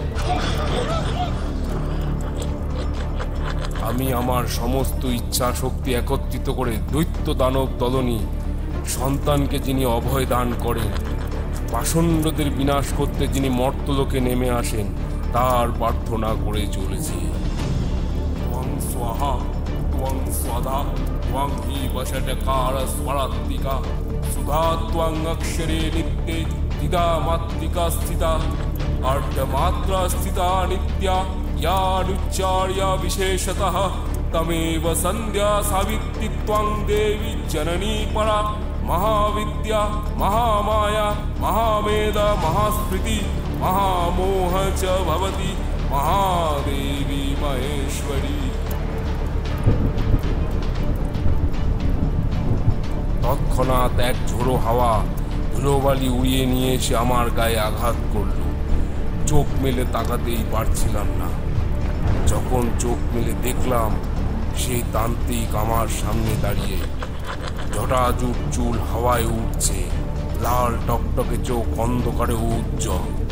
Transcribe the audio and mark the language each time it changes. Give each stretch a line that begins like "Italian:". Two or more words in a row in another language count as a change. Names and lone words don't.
Bangla: আমি আমার সমস্ত ইচ্ছা শক্তি একত্রিত করে দৈত্য দানব দলনী সন্তানকে যিনি অভয় দান করেন, পাষণ্ডদের বিনাশ করতে যিনি মর্তলোকে নেমে আসেন, তার প্রার্থনা করে চলেছি।
Sanskrit: ত্বং স্বাহা ত্বং স্বাধা ত্বং হি বশটকার স্বরাত্মিকা সুধা ত্বং অক্ষরে নিত্যে দিদা মাত্রিকা স্থিতা আর্ধমাত্রা স্থিতা নিত্যা यानुच्चार्य विशेषतः तमेव संध्या सावित्री त्वं देवी जननी परा महाविद्या महामाया महामेधा महास्मृति महामोह च भवति महादेवी महेश्वरी।
Bangla: তৎক্ষণাৎ এক ঝোড়ো হাওয়া ধুলোবালি উড়িয়ে নিয়ে এসে আমার গায়ে আঘাত করল। চোখ মেলে তাকাতেই পারছিলাম না। যখন চোখ মেলে দেখলাম, সেই তান্ত্রিক আমার সামনে দাঁড়িয়ে, জটাজুট চুল হাওয়ায় উঠছে, লাল টকটকে চোখ অন্ধকারে উজ্জ্বল।